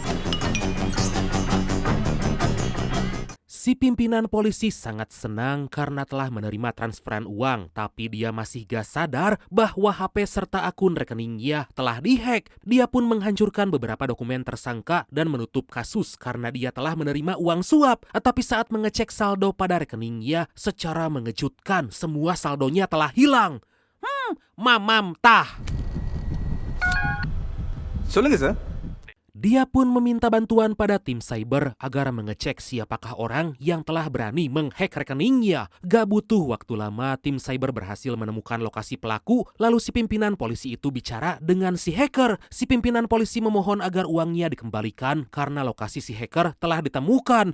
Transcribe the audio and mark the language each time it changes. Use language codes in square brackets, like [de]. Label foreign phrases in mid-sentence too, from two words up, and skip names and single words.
[id] Si pimpinan polisi sangat senang karena telah menerima transferan uang, tapi dia masih gak sadar bahwa HP serta akun rekeningnya telah dihack. Dia pun menghancurkan beberapa dokumen tersangka dan menutup kasus karena dia telah menerima uang suap. Tapi saat mengecek saldo pada rekeningnya, secara mengejutkan semua saldonya telah hilang. Mamam tah. [ta] சொல்லுங்க சார். [id] Dia pun meminta bantuan pada tim cyber agar mengecek siapakah orang yang telah berani menghack rekeningnya. Gak butuh waktu lama, tim cyber berhasil menemukan lokasi pelaku, lalu si pimpinan polisi itu bicara dengan si hacker. Si pimpinan polisi memohon agar uangnya dikembalikan karena lokasi si hacker telah ditemukan.